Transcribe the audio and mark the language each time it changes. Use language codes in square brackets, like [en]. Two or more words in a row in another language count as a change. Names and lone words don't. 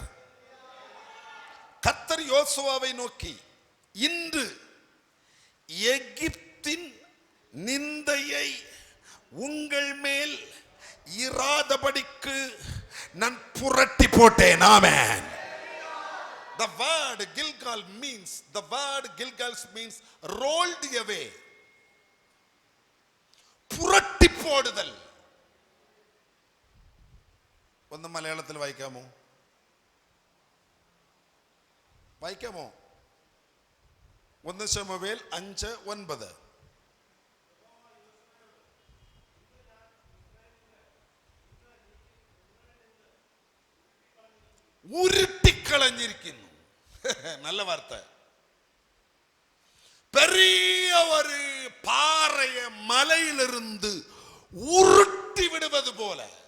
[ta] கர்த்தர் யோசுவாவை நோக்கி, இன்று எகிப்தின் நிந்தையை உங்கள் மேல் இராதபடிக்கு நான் புரட்டி போட்டேன். ஆமென். [en] The word Gilgal means rolled away. [ta] புரட்டி போடுதல். [ml] ഒന്ന് മലയാളത്തിൽ വായിക്കാമോ? 1 ശമൂവേൽ 5:9. உருட்டிக்களஞ்சிருക്കുന്നു. [ta] நல்ல வார்த்தை. பெரிய ஒரு பாறைய மலையிலிருந்து உருட்டி விடுவது போல.